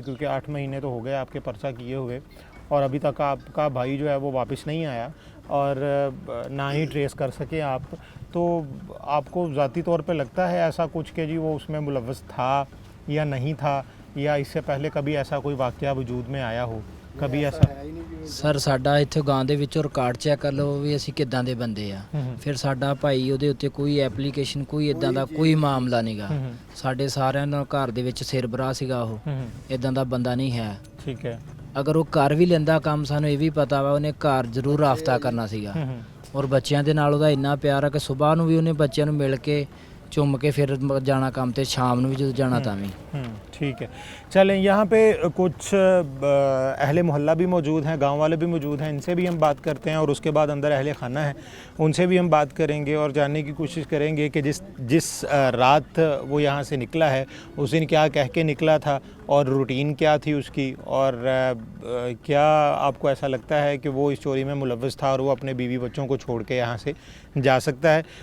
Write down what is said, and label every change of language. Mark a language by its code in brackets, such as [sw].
[hi] क्योंकि 8 महीने तो हो गए आपके पर्चा किए हुए और अभी तक आपका भाई जो है वो वापस नहीं आया और ना ही ट्रेस कर सके आप, तो आपको ज़ाती तौर पे लगता है ऐसा कुछ कि जी वो उसमें मुलव्वस था या नहीं था, या इससे पहले कभी ऐसा कोई वाक़या वजूद में आया हो कभी ऐसा? [pa] ਸਰ ਸਾਡਾ ਇੱਥੇ ਗਾਂ ਦੇ ਵਿੱਚੋਂ ਰਿਕਾਰਡ ਚੈੱਕ ਕਰ ਲਓ ਵੀ ਅਸੀਂ ਕਿੱਦਾਂ ਦੇ ਬੰਦੇ ਆ। ਫਿਰ ਸਾਡਾ ਭਾਈ ਉਹਦੇ ਉੱਤੇ ਕੋਈ ਐਪਲੀਕੇਸ਼ਨ ਕੋਈ ਇਦਾਂ ਦਾ ਕੋਈ ਮਾਮਲਾ ਨਹੀਂਗਾ। ਸਾਡੇ ਸਾਰਿਆਂ ਦਾ ਘਰ ਦੇ ਵਿੱਚ ਸਿਰਬਰਾਹ ਸੀਗਾ, ਉਹ ਇਦਾਂ ਦਾ ਬੰਦਾ ਨਹੀਂ ਹੈ। [hi] ठीक है। [pa] ਅਗਰ ਉਹ ਕਰ ਵੀ ਲੈਂਦਾ ਕੰਮ ਸਾਨੂੰ ਇਹ ਵੀ ਪਤਾ ਵਾ ਉਹਨੇ ਘਰ ਜ਼ਰੂਰ ਰਾਫਤਾ ਕਰਨਾ ਸੀਗਾ ਔਰ ਬੱਚਿਆਂ ਦੇ ਨਾਲ ਉਹਦਾ ਇੰਨਾ ਪਿਆਰ ਆ ਕਿ ਸਵੇਰ ਨੂੰ ਵੀ ਉਹਨੇ ਬੱਚਿਆਂ ਨੂੰ ਮਿਲ ਕੇ ਚੁੰਮ ਕੇ ਫਿਰ ਜਾਣਾ ਕੰਮ ਤੇ, ਸ਼ਾਮ ਨੂੰ ਵੀ ਜਦੋਂ ਜਾਣਾ ਤਾਂ ਵੀ। [hi] ठीक है। चलें, यहाँ पे कुछ अहले मोहल्ला भी मौजूद हैं, गांव वाले भी मौजूद हैं, इनसे भी हम बात करते हैं और उसके बाद अंदर अहले खाना है उनसे भी हम बात करेंगे और जानने की कोशिश करेंगे कि जिस रात वो यहाँ से निकला है उस दिन क्या कह के निकला था और रूटीन क्या थी उसकी, और क्या आपको ऐसा लगता है कि वो इस चोरी में मुलव्वस था और वो अपने बीवी बच्चों को छोड़ के यहाँ से जा सकता है।